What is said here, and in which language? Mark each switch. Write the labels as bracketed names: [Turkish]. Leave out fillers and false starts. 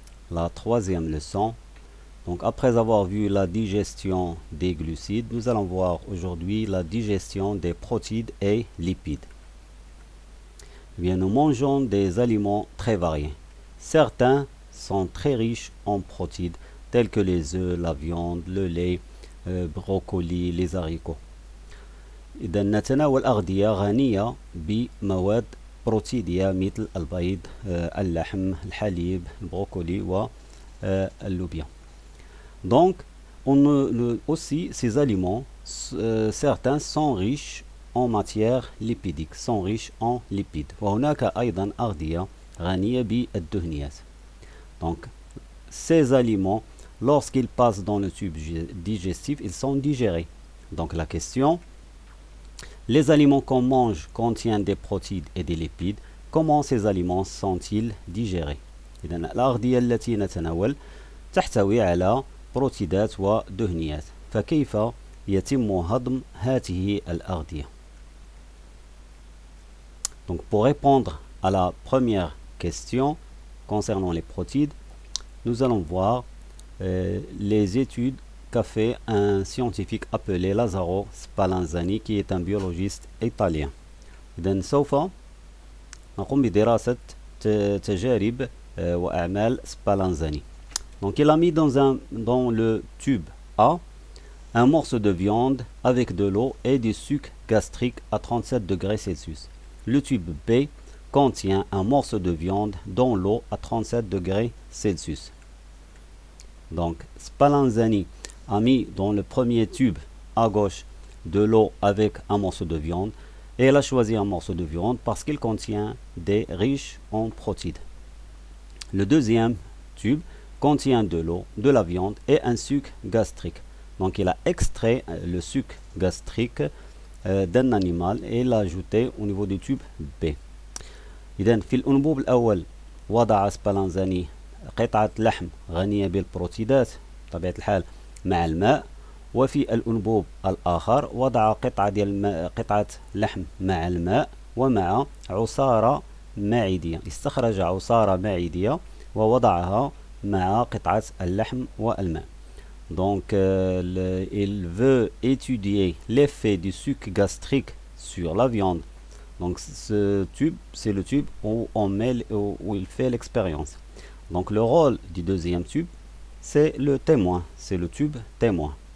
[French] La troisième leçon. Donc après avoir vu la digestion des glucides, nous allons voir aujourd'hui la digestion des protéines et lipides. Eh bien, nous mangeons des aliments très variés. Certains sont très riches en protéines, tels que les œufs, la viande, le lait, brocoli, les haricots. [Arabic] إذا نتناول أغذية غنية بمواد بروتيدية مثل البيض، اللحم، الحليب، البروكولي واللوبيا. [French] Donc, aussi ces aliments, certains sont riches en matière lipidique, sont riches en lipides. [Arabic] وهناك أيضا أغذية غنية بالدهنيات. [French] Donc, ces aliments, lorsqu'ils passent dans le tube digestif, ils sont digérés. Donc la question, les aliments qu'on mange contiennent des protéines et des lipides. Comment ces aliments sont-ils digérés؟ [Arabic] إذن الأغذية التي نتناول تحتوي على بروتيدات ودهنيات. فكيف يتم هضم هذه الأغذية؟ [French] Donc pour répondre à la première question concernant les protéines, nous allons voir les études qu'a fait un scientifique appelé Lazzaro Spallanzani qui est un biologiste italien. [Arabic] إذن سوف نقوم بدراسة تجارب وأعمال Spallanzani. [French] Donc il a mis dans le tube A un morceau de viande avec de l'eau et du sucre gastrique à 37 degrés Celsius. Le tube B contient un morceau de viande dans l'eau à 37 degrés Celsius. Donc Spallanzani a mis dans le premier tube à gauche de l'eau avec un morceau de viande et elle a choisi un morceau de viande parce qu'il contient des riches en protéines. Le deuxième tube contient de l'eau, de la viande et un sucre gastrique. Donc il a extrait le sucre gastrique d'un animal et l'a ajouté au niveau du tube B. [Arabic] إذن في الأنبوب الأول وضع سبالانزاني قطعة لحم غنية بالبروتيدات بطبيعة الحال مع الماء، وفي الأنبوب الآخر وضع قطعة لحم مع الماء ومع عصارة معدية. استخرج عصارة معدية ووضعها مع قطعة اللحم والماء. [French] Donc il veut étudier l'effet du sucre gastrique sur la viande. Donc ce tube, c'est le tube où il fait l'expérience. Donc le rôle du deuxième tube, c'est le témoin, c'est le tube témoin.